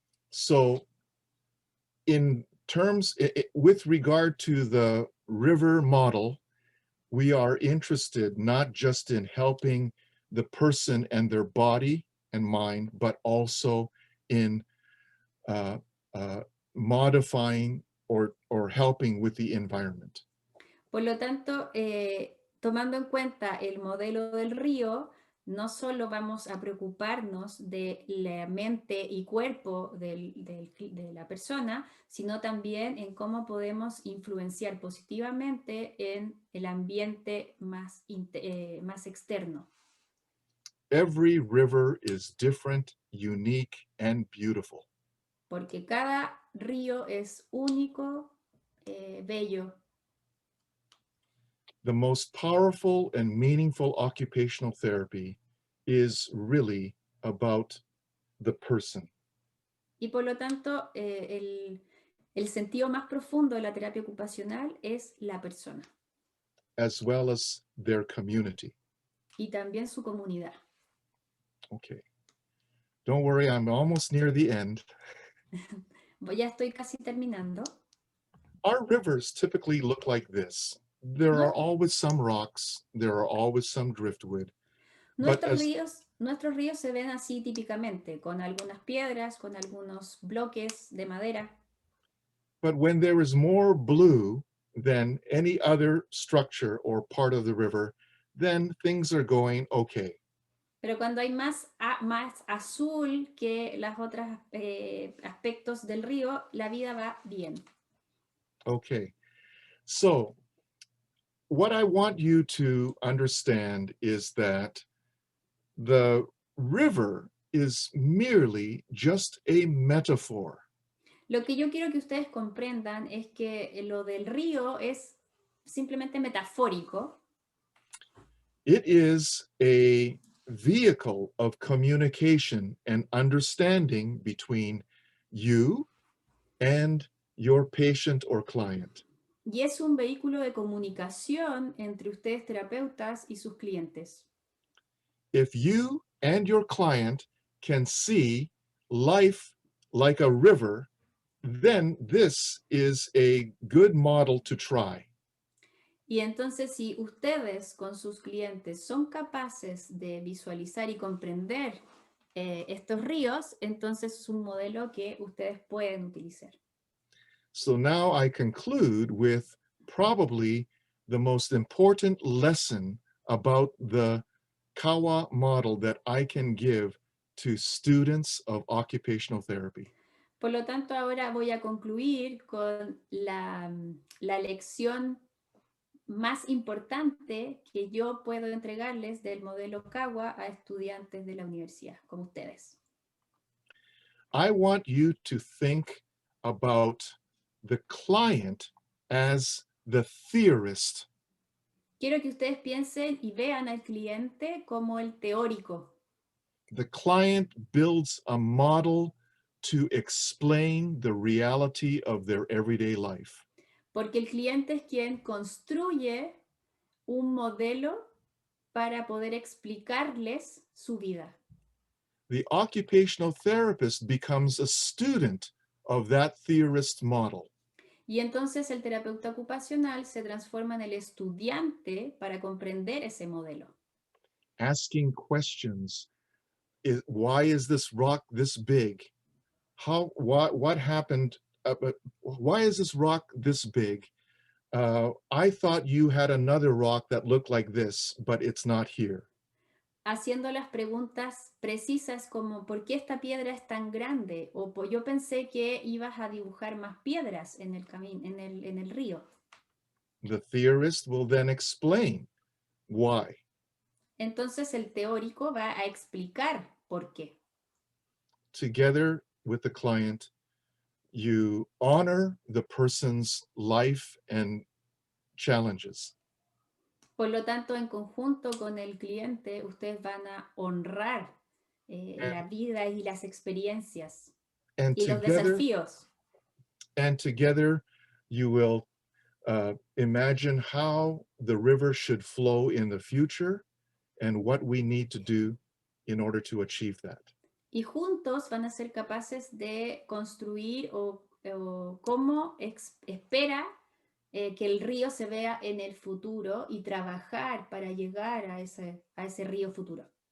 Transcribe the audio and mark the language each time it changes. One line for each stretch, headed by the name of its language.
English: So in terms, with regard to the river model, we are interested not just in helping the person and their body and mind, but also in modifying or helping with the environment.
Spanish: Por lo tanto, tomando en cuenta el modelo del río, no solo vamos a preocuparnos de la mente y cuerpo de la persona, sino también en cómo podemos influenciar positivamente en el ambiente más externo.
English: Every river is different, unique, and beautiful.
Spanish: Porque cada río es único, bello.
English: The most powerful and meaningful occupational therapy is really about the person.
Spanish: Y por lo tanto, el sentido más profundo de la terapia ocupacional es la persona.
English: As well as their community.
Spanish: Y también su comunidad.
English: Okay. Don't worry, I'm almost near the end.
Spanish: Ya estoy casi terminando.
English: Our rivers typically look like this. There are always some rocks, there are always some driftwood.
Spanish: Nuestros ríos se ven así típicamente, con algunas piedras, con algunos bloques de madera.
English: But when there is more blue than any other structure or part of the river, then things are going okay.
Spanish: Pero cuando hay más azul que las otras aspectos del río, la vida va bien.
English: Okay. So what I want you to understand is that the river is merely just a metaphor.
Spanish: Lo que yo quiero que ustedes comprendan es que lo del río es simplemente metafórico.
English: It is a vehicle of communication and understanding between you and your patient or client.
Spanish: Y es un vehículo de comunicación entre ustedes terapeutas y sus clientes.
English: If you and your client can see life like a river, then this is a good model to try.
Spanish: Y entonces, si ustedes con sus clientes son capaces de visualizar y comprender estos ríos, entonces es un modelo que ustedes pueden utilizar.
English: So now I conclude with probably the most important lesson about the Kawa model that I can give to students of occupational therapy.
Spanish: Por lo tanto, ahora voy a concluir con la lección más importante que yo puedo entregarles del modelo Kawa a estudiantes de la universidad, como ustedes.
English: I want you to think about the client as the theorist.
Spanish: Quiero que ustedes piensen y vean al cliente como el teórico.
English: The client builds a model to explain the reality of their everyday life.
Spanish: Porque el cliente es quien construye un modelo para poder explicarles su vida.
English: The occupational therapist becomes a student of that theorist model.
Spanish: Y entonces el terapeuta ocupacional se transforma en el estudiante para comprender ese modelo.
English: Asking questions. Why is this rock this big? What happened? Why is this rock this big? I thought you had another rock that looked like this, but it's not here.
Spanish: Haciendo las preguntas precisas como ¿por qué esta piedra es tan grande? O yo pensé que ibas a dibujar más piedras en el camino, en el río.
English: The theorist will then explain why.
Spanish: Entonces el teórico va a explicar por qué.
English: Together with the client, you honor the person's life and challenges.
Spanish: Por lo tanto, en conjunto con el cliente, ustedes van a honrar la vida y las experiencias
English: And
Spanish: y los
English: together,
Spanish: desafíos.
English: and together, you will imagine how the river should flow in the future and what we need to do in order to achieve that.
Spanish: Y juntos van a ser capaces de construir o cómo espera que el río se vea en el futuro y trabajar para llegar a ese río futuro.